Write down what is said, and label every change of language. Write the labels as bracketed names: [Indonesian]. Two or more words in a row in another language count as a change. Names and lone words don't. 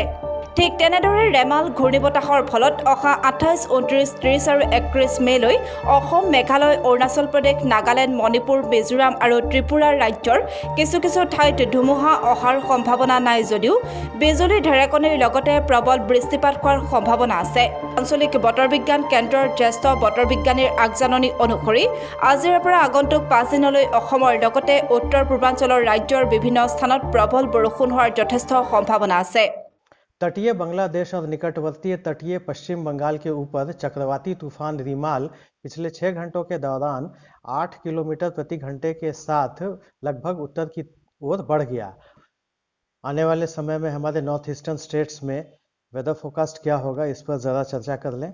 [Assamese] ঠিক তেনেদৰে ৰেমাল ঘূৰ্ণীবতাহৰ ফলত অহা 28, 29, 30 আৰু 31 মে'লৈ অসম, মেঘালয়, অৰুণাচল প্ৰদেশ, নাগালেণ্ড, মণিপুৰ, মিজোৰাম আৰু ত্ৰিপুৰা ৰাজ্যৰ কিছু ঠাইত ধুমুহা অহাৰ সম্ভাৱনা নাই যদিও বিজুলী ঢেৰেকনিৰ লগতে প্ৰবল বৃষ্টিপাত হোৱাৰ সম্ভাৱনা আছে। আঞ্চলিক বতৰ বিজ্ঞান কেন্দ্ৰৰ জ্যেষ্ঠ বতৰ বিজ্ঞানীৰ আগজাননী অনুসৰি আজিৰ পৰা আগন্তুক 5 দিনলৈ অসমৰ লগতে উত্তৰ পূৰ্বাঞ্চলৰ ৰাজ্যৰ বিভিন্ন স্থানত প্ৰবল বৰষুণ হোৱাৰ যথেষ্ট সম্ভাৱনা আছে। [Hindi] तटीय बांग्लादेश और निकटवर्ती तटीय पश्चिम बंगाल के ऊपर चक्रवाती तूफान रिमाल पिछले 6 घंटों के दौरान 8 किलोमीटर प्रति घंटे के साथ लगभग उत्तर की ओर बढ़ गया। आने वाले समय में हमारे [English] north eastern states [Hindi] में [English] weather forecast [Hindi] क्या होगा, इस पर ज़रा चर्चा कर लें।